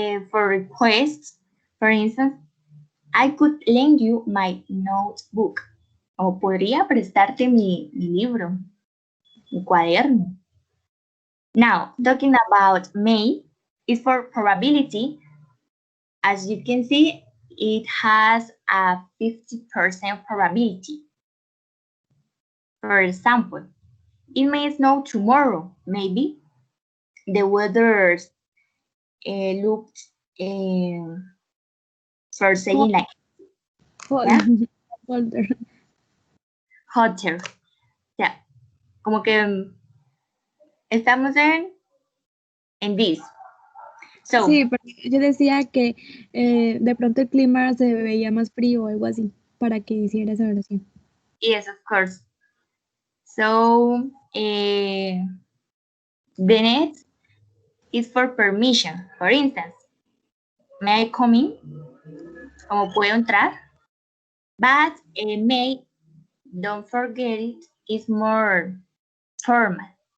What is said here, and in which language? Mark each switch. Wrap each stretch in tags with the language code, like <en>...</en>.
<en>For requests, for instance, I could lend you my notebook.</en> <es>O podría prestarte mi libro, mi cuaderno.</es> <en>Now, talking about may is for probability. As you can see, it has a 50% probability. For example, it may snow tomorrow, maybe. The weather looked for saying like, yeah, Folder. hotter. Yeah,</en> <es>como que estamos en</es> <en>this. So,</en> <es>Sí, porque yo decía que de pronto el clima se veía más frío o algo así, para que hiciera esa oración.</es> <en>yes, of course. So, the next is for permission. For instance, may I come in?</en> <es>Como puedo entrar?</es> <en>But may, don't forget it, is more formal.</en>